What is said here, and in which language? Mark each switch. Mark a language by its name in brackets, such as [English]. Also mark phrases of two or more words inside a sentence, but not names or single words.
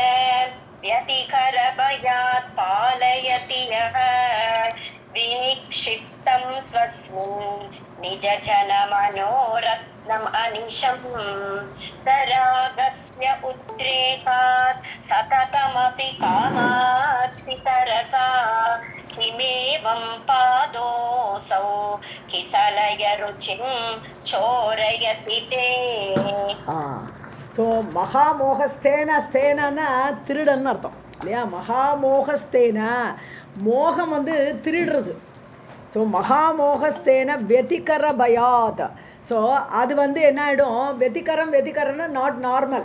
[Sanskrit] व्यतिकरभयात् पालयति यः विनिक्षिप्तं स्वस्मिन् निजजनमनोरत्नम् अनिशम् तरागस्य उद्रेकात् सततमपि कामात् पितरसा किमेवं पादोऽसौ किसलय रुचिं चोरयति ते. [Tamil] ஸோ மகாமோகஸ்தேன ஸ்தேனன்னா திருடன்னு அர்த்தம் இல்லையா? மகாமோகஸ்தேன மோகம் வந்து திருடுறது. [Sanskrit] ஸோ महामोहस्तेन व्यतिकर भयात्. [Tamil] ஸோ அது வந்து என்ன ஆகிடும்? வெதிகரம்னா [English] not normal.